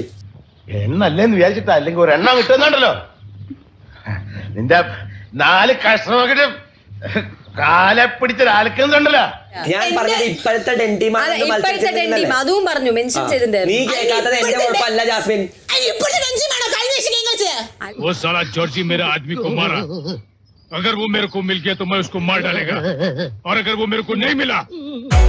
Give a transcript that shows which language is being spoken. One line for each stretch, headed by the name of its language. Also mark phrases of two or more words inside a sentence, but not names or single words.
Malayalam: എണ്ണല്ലേന്ന് വിചാരിച്ചിട്ടാ, അല്ലെങ്കിൽ ഒരെണ്ണം കിട്ടുന്നുണ്ടല്ലോ. നിന്റെ 4 കഷ്ണമൊക്കെ കാലെ പിടിച്ചൊരാൾക്കുന്നുണ്ടല്ലോ. ഞാൻ പറഞ്ഞത് ഇപ്പോഴത്തെ ഡെൻ ടീമാണ്. അതും പറഞ്ഞു മെൻഷൻ ചെയ്തിട്ടുണ്ട്. നീ കേൾക്കാത്തത് എന്റെ കുഴപ്പമല്ല ജാസ്മിൻ.
Hindi: वो साला जॉर्जी मेरा आदमी को मारा. अगर वो मेरे को मिल गया तो मैं उसको मार डालेगा, और अगर वो मेरे को नहीं मिला